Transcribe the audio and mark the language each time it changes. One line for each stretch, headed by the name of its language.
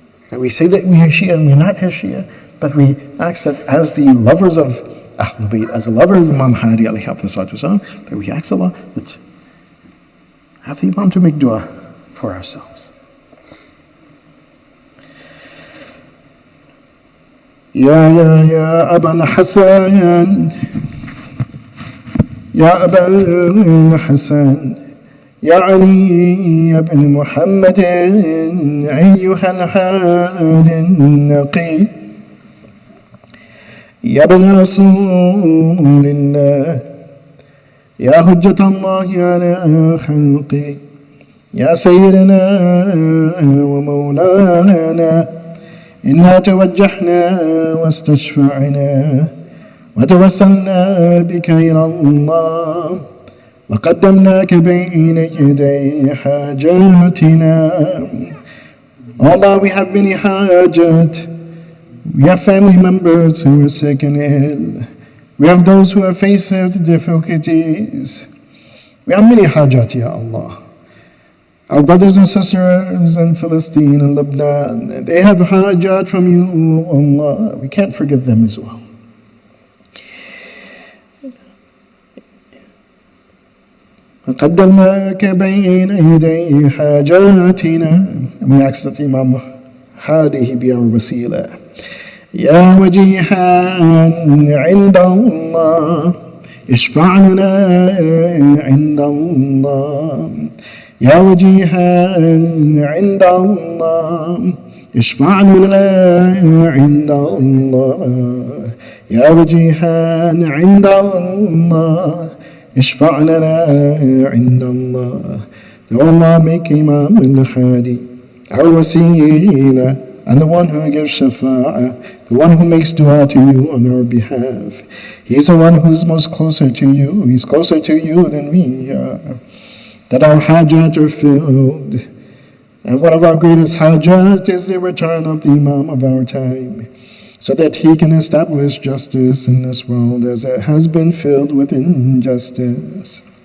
English: That we say that we are Shia and we're not his Shia, but we ask that as the lovers of Ahlul Bayt, as a lover of Imam Hadi
Arabic: alayhi salatu wasalam,
English: that we ask Allah that have the Imam to make dua for ourselves.
Arabic: يا أبا الحسن يا أبا الحسن يا علي بن محمد أيها الحال النقي يا ابن رسول الله يا حجة الله على خلقه يا سيدنا ومولانا إنا توجهنا واستشفعنا وتوسلنا بك إلى الله وقدمناك بين يدي حاجاتنا.
English: Allah, we have many hajat. We have family members who are sick and ill. We have those who are faced with difficulties. We have many hajat, Ya Allah. Our brothers and sisters in Palestine and Lebanon, they have hajat from you, Allah. We can't forget them as well.
Arabic: وقدمناك بين يدي حاجاتنا.
English: We ask that Imam Al-Hadi be our wasila.
Arabic: يا وجيها عند الله اشفع لنا عند الله. يا وجيها عند الله اشفع لنا عند الله. يا وجيها عند الله اشفع لنا عند الله.
English: O Allah, make Imam Al-Hadi our wasila and the one who gives shafa'ah, the one who makes dua to you on our behalf. He's the one who's most closer to you. He's closer to you than we are. That our hajat are filled. And one of our greatest hajat is the return of the Imam of our time, so that he can establish justice in this world as it has been filled with injustice.